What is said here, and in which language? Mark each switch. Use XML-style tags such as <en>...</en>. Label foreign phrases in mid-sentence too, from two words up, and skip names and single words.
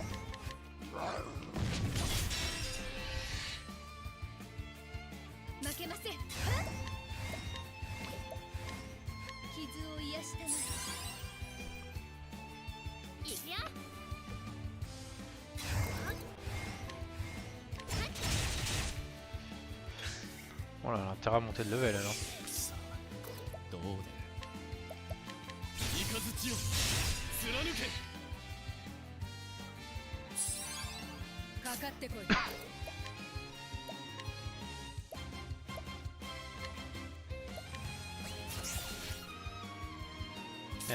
<ja>負けません。傷を癒したまえ。いくよ。</ja> <fr>Oh là, l'intérêt à monter de level alors.</fr> <ja>う。さあ、どう出る。雷よ、貫け。かかってこい。</ja> <fr>Merde.</fr>